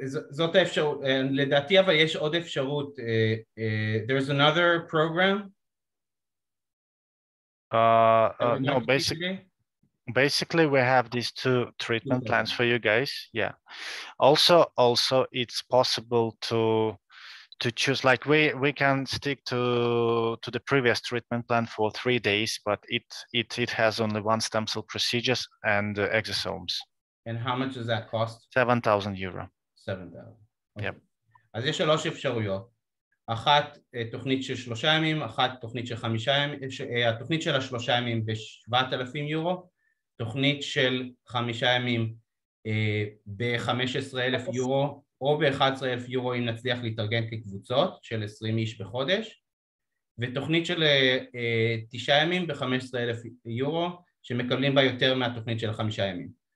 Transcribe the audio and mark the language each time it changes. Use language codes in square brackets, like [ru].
[he] זאת האפשרות, לדעתי אבל יש עוד אפשרות. [en] There's another program? No, basically we have these 2 treatment plans for you guys. Yeah. Also it's possible to choose, like we can stick to the previous treatment plan for 3 days, but it has only 1 stem cell procedures and exosomes. And how much does that cost? 7,000 euro. 7,000. Yep. [he] אז יש 3 אפשרויות. אחת תוכנית של 3 ימים, אחת תוכנית של 5 ימים, התוכנית של 3 ימים ב7,000 יורו, תוכנית של 5 ימים ב15,000 יורו, או ב11,000 יורו אם נצליח להתארגן כקבוצות של 20 איש בחודש, ותוכנית של 9 ימים ב15,000 יורו, שמקבלים בה יותר מהתוכנית של 5 ימים.